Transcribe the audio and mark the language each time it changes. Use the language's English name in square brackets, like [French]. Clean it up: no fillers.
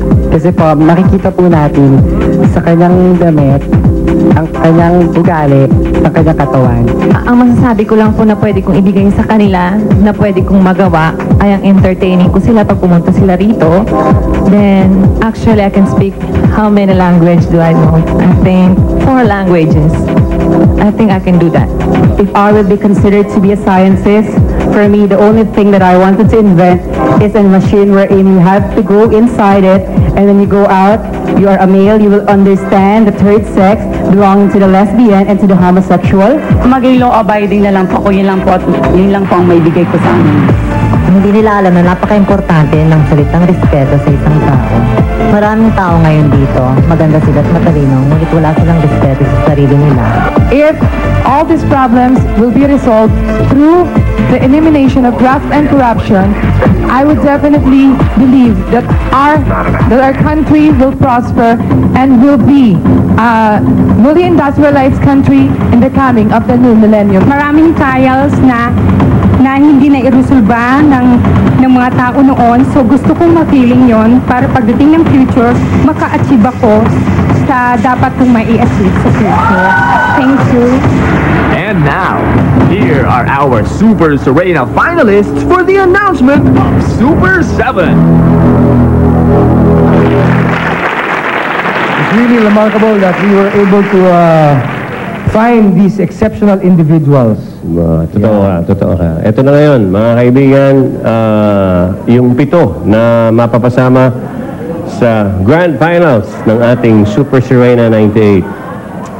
[Filipino] Kasi po, makikita po natin sa kanyang damit, ang kanyang ugali, ang kanyang katawan. Ang masasabi ko lang po na pwede kong ibigay sa kanila, na pwede kong magawa, ay ang entertaining ko sila pag pumunta sila rito. [English] Then, actually, I can speak how many language do I know? I think 4 languages. I think I can do that. If I would be considered to be a scientist, for me, the only thing that I wanted to invent is a machine wherein you have to go inside it, and when you go out, you are a male, you will understand the third sex belonging to the lesbian and to the homosexual. [Filipino] Maging law-abiding na lang po ako, yun lang po ang may bigay ko sa amin. Hindi nila alam na napaka-importante ng salitang respeto sa isang tao. Maraming tao ngayon dito, maganda sila at matalino, ngunit wala silang respeto sa sarili nila. [English] If all these problems will be resolved through the elimination of graft and corruption, I would definitely believe that our country will prosper and will be a fully industrialized country in the coming of the new millennium. [Filipino] Maraming trials na hindi na iresolba ng mga tao noon. So gusto kong ma-feeling yon para pagdating ng future, maka-achieve ako sa dapat kong mai-achieve sa future. [English] Thank you. And now, here are our Super Serena finalists for the announcement of Super 7. It's really remarkable that we were able to find these exceptional individuals. [Filipino] Totoo ka. Ito na ngayon, mga kaibigan, yung 7 na mapapasama sa Grand Finals ng ating Super Serena 98.